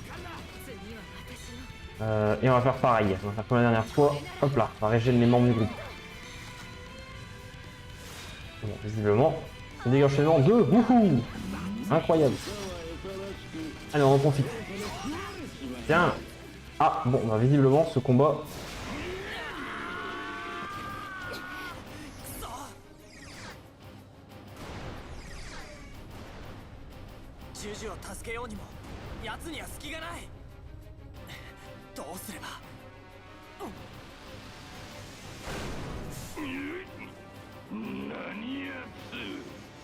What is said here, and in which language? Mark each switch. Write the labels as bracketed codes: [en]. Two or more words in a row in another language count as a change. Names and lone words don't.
[fr] Et on va faire pareil, on va faire comme la dernière fois. Hop là, on va régénérer les membres du groupe. Bon, visiblement, le dégâts enchaînement 2, wouhou, incroyable. Allez, on en profite. Tiens. Ah, bon, bah, visiblement, ce combat... [ja] Juju を助けようにも奴には隙がない。どうすれば。何やつ。